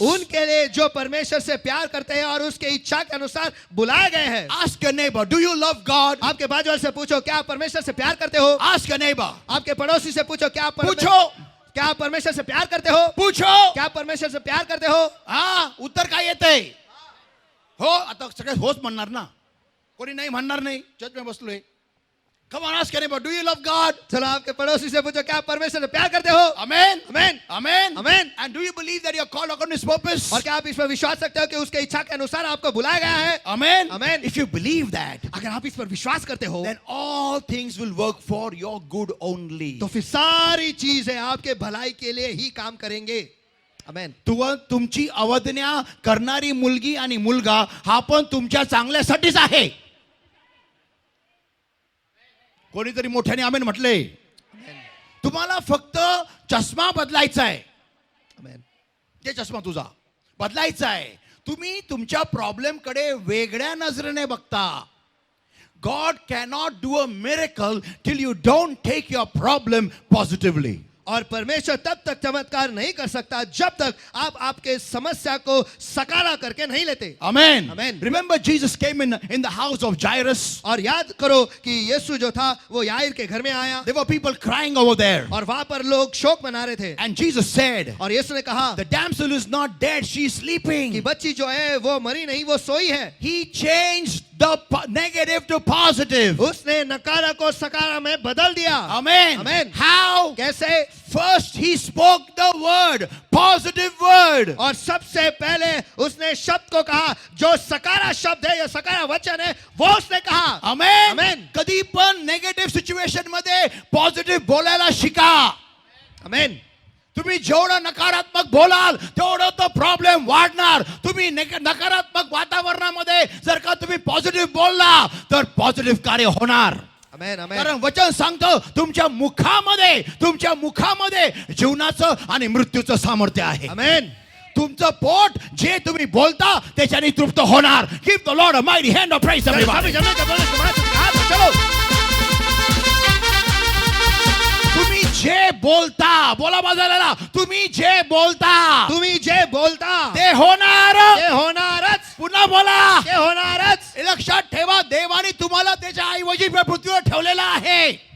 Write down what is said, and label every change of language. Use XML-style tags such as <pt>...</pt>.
<hi>उनके लिए जो परमेश्वर से प्यार करते हैं और उसके इच्छा के अनुसार बुलाए गए हैं.</hi> <en>Ask your neighbor, do you love God?</en> <hi>आपके बाजू वाले से पूछो, क्या आप परमेश्वर से प्यार करते हो?</hi> <en>Ask your neighbor.</en> <hi>आपके पड़ोसी से पूछो, क्या आप परमेश्वर से प्यार करते हो? पूछो. क्या आप परमेश्वर से प्यार करते हो?</hi> <mr>हाँ, उत्तर काय येते? हो, आता सगळे होच म्हणणार ना. कोणी नाही म्हणणार नाही. चर्च में बसलोय.</mr> <en>Come on, ask your neighbor, do you love God?</en> <hi>चलो आपके पड़ोसी से पूछो, क्या आप परमेश्वर से प्यार करते हो?</hi> <en>Amen. Amen. Amen. Amen. And do you believe that you are called according to His purpose?</en> <hi>और क्या आप इस पर विश्वास रखते हो कि उसके इच्छा के अनुसार आपको बुलाया गया है?</hi> <en>Amen. Amen. If you believe that,</en> <hi>अगर आप इस पर विश्वास करते हो,</hi> <en>then all things will work for your good only.</en> <hi>तो फिर सारी चीजें आपके भलाई के लिए ही काम करेंगे.</hi> <en>Amen.</en> <mr>तुमची अवज्ञा करणारी मुलगी आणि मुलगा हा पण तुमच्या चांगल्यासाठीच आहे. कोणीतरी मोठ्याने आमेन म्हटले. तुम्हाला फक्त चष्मा बदलायचा आहे. ते चष्मा तुझा बदलायचा आहे. तुम्ही तुमच्या प्रॉब्लेम कडे वेगळ्या नजरेने बघता.</mr> <en>God cannot do a miracle till you don't take your problem positively.</en> <hi>और परमेश्वर तब तक चमत्कार नहीं कर सकता जब तक आप आपके समस्या को सकारा करके नहीं लेते.</hi> <en>Amen. Amen. Remember Jesus came in the house of Jairus.</en> <hi>और याद करो कि यीशु जो था वो याईर के घर में आया.</hi> <en>There were people crying over there.</en> <hi>और वहां पर लोग शोक मना रहे थे.</hi> <en>And Jesus said,</en> <hi>और यीशु ने कहा,</hi> <en>the damsel is not dead, she is sleeping.</en> <hi>कि बच्ची जो है वो मरी नहीं, वो सोई है.</hi> <en>He changed the negative to positive.</en> <hi>उसने नकारा को सकारा में बदल दिया.</hi> <en>Amen. Amen. How?</en> <hi>कैसे?</hi> <en>First he spoke the word, positive word.</en> <hi>और सबसे पहले उसने शब्द को कहा, जो सकारा शब्द है या सकारा वचन है, वो उसने कहा.</hi> <en>Amen. Amen.</en> <mr>कधी पण नेगेटिव्ह सिच्युएशन मध्ये पॉझिटिव्ह बोलायला शिका.</mr> <en>Amen.</en> <mr>तुम्ही जेवढं नकारात्मक बोलाल तेवढं तो प्रॉब्लेम वाढणार. तुम्ही नकारात्मक वातावरणामध्ये जर का तुम्ही पॉझिटिव्ह बोलला तर पॉझिटिव्ह कार्य होणार.</mr> <en>Amen. Amen.</en> <mr>कारण वचन सांगतं तुमच्या मुखामध्ये जीवनाचं आणि मृत्यूचं सामर्थ्य आहे.</mr> <en>Amen.</en> <mr>तुमचं पोट जे तुम्ही बोलता त्याच्याने तृप्त होणार.</mr> <en>Give the lord a mighty hand of praise everybody.</en> <hi>सभी जमीन का बोले तुम्हारे साथ हाथ में चलो.</hi> <mr>तुम्ही जे बोलता, बोला बाजाराला, तुम्ही जे बोलता तुम्ही जे बोलता ते होणार. ते होणारच. पुन्हा बोला. ते होणारच. हे लक्षात ठेवा, देवाने तुम्हाला त्याच्या ऐवजी पृथ्वीवर ठेवलेलं आहे.</mr>